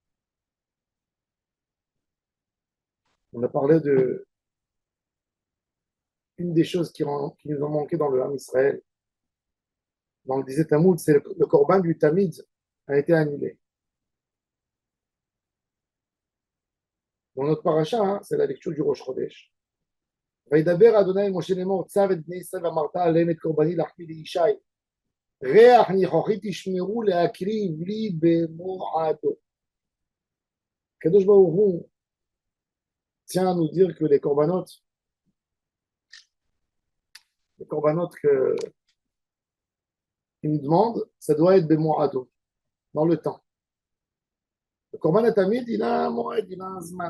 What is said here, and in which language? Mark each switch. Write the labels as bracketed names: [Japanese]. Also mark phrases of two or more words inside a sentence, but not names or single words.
[French] On a parlé de une des choses qui nous ont manqué dans le Ham Israël. Dans le 17 Tammuz, c'est le Corban du Tamid a été annulé. Dans notre paracha, hein, c'est la lecture du [Hebrew] ראש חודש. וידבר אדוני אל משה לאמור צו את בני ישראל ואמרת עליהם את קורבני להחמיא לישי ריח ניחוחי תשמרו להקריב לי במועדו. הקדוש ברוך הוא [French] tient à nous dire que les corbanotes qu'il nous demande, ça doit être במועדו, dans le temps. Le [Hebrew] קרבן התמיד, [French] il a un moed, il a un zman.